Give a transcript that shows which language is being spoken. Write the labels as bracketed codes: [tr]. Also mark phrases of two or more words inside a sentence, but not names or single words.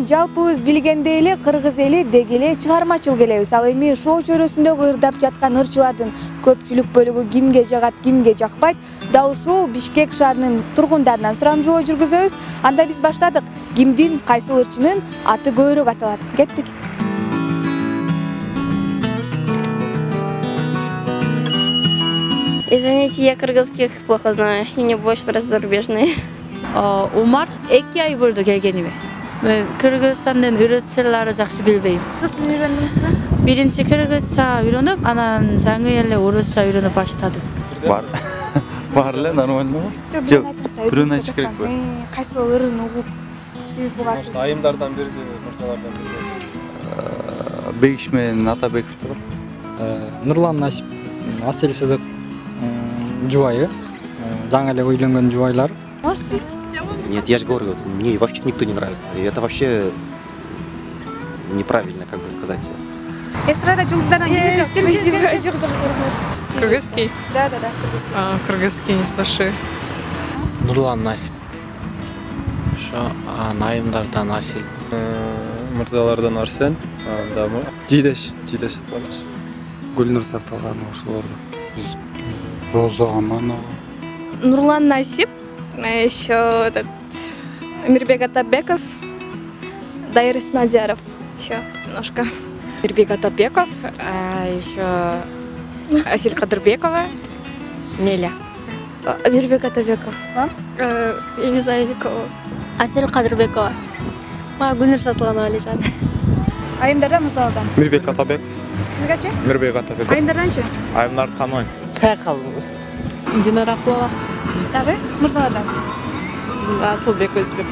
[ky] Жалпыбыз билгендей эле кыргыз эли деги эле чыгармачыл келебиз. Ал эми шоо чөйрөсүндө ырдап жаткан ырчылардын көпчүлүк бөлүгү кимге жагат, кимге жакпайт. Дал ушул Бишкек шаарынын тургундарынан сурамжылоо жүргүзөбүз. Анда биз баштадык. Кимдин, кайсыл ырчынын аты көбүрөөк аталат? Кеттик. [ru] Извините, я кыргызских плохо знаю, и мне больше нравятся зарубежные. [ky] Умар 2 ай болду келгениме. Мен Кыргызстандын ырчылары жакшы билбейм. Кыргыз тилин үйрөндүңүзбү? Биринчи кыргызча үйрөнүп, анан жаңы эле орусча үйрөнүп баштадым. Бар эле нормально. Жок, бирөөнү айтыш керекпи? Кайсыл ырын угуп сүйүп бугасыз? Айымдардан бирди, мырзалардан бирди. Бегиш менен Атабековдор. Нурлан Насип, Асель Сыдык жубайы, жаңы эле үйлөнгөн жубайлар. [ru] Нет, я же говорю, мне вообще никто не нравится. И это вообще неправильно, как бы сказать. [ky] Эстрада жұлдыздарынан кимге жок? [ru] Кыргызский? Да, кыргызский. Кыргызский не слышу. [ky] Нурлан Насип. Айымдардан Асель. Мырзалардан Арсен. Жидеш. Гүлнур Сарталганова ошолорду. Роза Аманова. Нурлан Насип, [ru] еще этот Мирбек Атабеков, Дайыр Исмадияров, еще немножко. Мирбек Атабеков, еще Асель Кадырбекова, Неля. Мирбек Атабеков. Я не знаю никого. Асель Кадырбекова. Гүлнур Сатылганова лежат. [ky] Айымдардан мырзалардан. Мирбек Атабек. Сизгечи? Мирбек Атабек. Айымдарданчы? Айымдар танойм. Сайкал. Динара Акулова. Дагы мырзалардан. Асылбек Өзбеков.